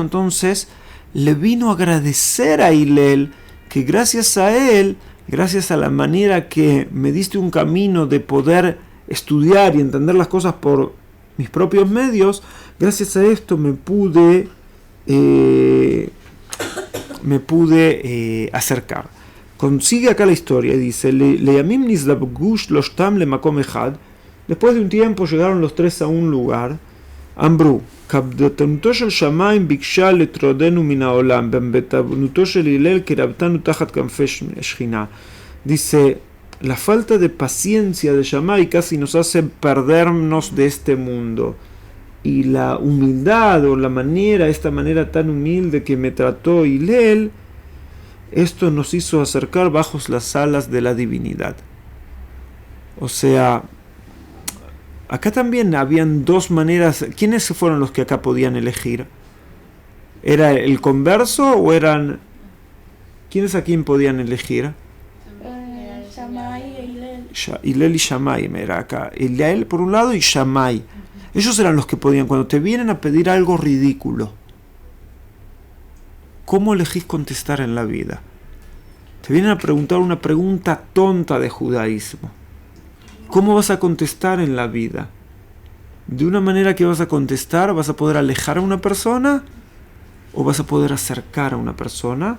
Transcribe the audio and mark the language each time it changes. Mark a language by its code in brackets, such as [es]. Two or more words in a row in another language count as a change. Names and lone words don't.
[es] Entonces, le vino a agradecer a Hillel que gracias a él, gracias a la manera que me diste un camino de poder estudiar y entender las cosas por mis propios medios, gracias a esto me pude acercar. Consigue acá la historia y dice, después de un tiempo llegaron los tres a un lugar. [he] Ambru, קפדתנותו של שמיים ביקשה לטרודנו מן העולם, בבטנותו של הלל קרבתנו תחת כנפי שכינה. [es] Dice, la falta de paciencia de Shammai casi nos hace perdernos de este mundo. Y la humildad o la manera, esta manera tan humilde que me trató Hillel, esto nos hizo acercar bajo las alas de la divinidad. O sea, acá también habían dos maneras. ¿Quiénes fueron los que acá podían elegir? ¿Era el converso o eran... ¿Quiénes a quién podían elegir? Shammai e Hillel. Hillel y Shammai era acá. Hillel por un lado y Shammai. Ellos eran los que podían. Cuando te vienen a pedir algo ridículo, ¿cómo elegís contestar en la vida? Te vienen a preguntar una pregunta tonta de judaísmo. ¿Cómo vas a contestar en la vida? De una manera que vas a contestar, ¿vas a poder alejar a una persona o vas a poder acercar a una persona?